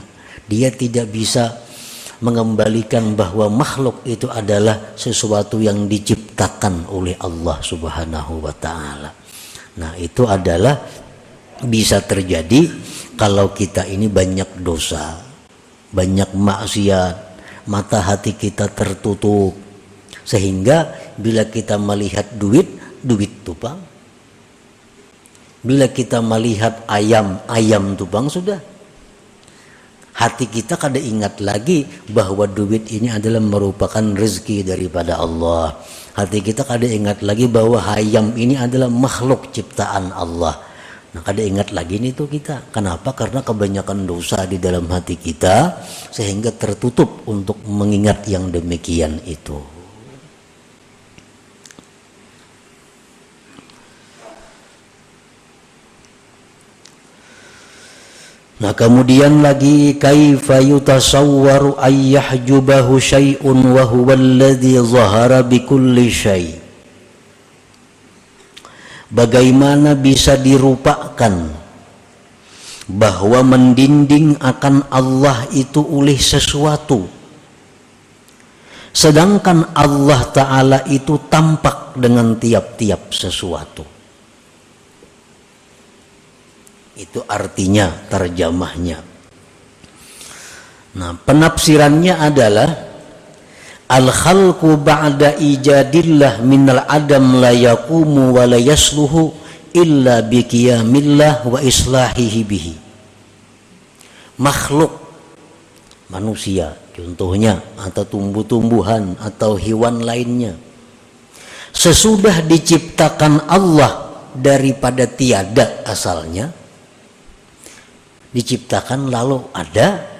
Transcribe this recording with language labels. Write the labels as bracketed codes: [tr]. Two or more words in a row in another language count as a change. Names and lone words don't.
[id] Dia tidak bisa mengembalikan bahwa makhluk itu adalah sesuatu yang diciptakan oleh Allah [ar] Subhanahu wa ta'ala. [id] Nah, itu adalah bisa terjadi kalau kita ini banyak dosa, banyak maksiat, mata hati kita tertutup. Sehingga bila kita melihat duit, duit tupang. Bila kita melihat ayam, ayam tupang sudah. [bjn] Hati kita kada ingat lagi bahwa duit ini adalah merupakan rezeki daripada Allah. Hati kita kada ingat lagi bahwa ayam ini adalah makhluk ciptaan Allah. Nah, kada ingat lagi nih tuh kita. [id] Kenapa? Karena kebanyakan dosa di dalam hati kita sehingga tertutup untuk mengingat yang demikian itu. Nah, kemudian lagi [ar] كيف يتصور أن يحجبه شيء وهو الذي ظهر بكل شيء'. [id] Bagaimana bisa dirupakan bahwa mendinding akan Allah itu oleh sesuatu, sedangkan Allah Ta'ala itu tampak dengan tiap-tiap sesuatu. Itu artinya, terjemahnya. Nah, penafsirannya adalah [ar] الخلق بعد إيجاد الله من العدم لا يقوم ولا يصلح إلا بقيام الله وإصلاحه به. [id] Makhluk manusia contohnya, atau tumbuh-tumbuhan atau hewan lainnya, sesudah diciptakan Allah daripada tiada asalnya, diciptakan lalu ada.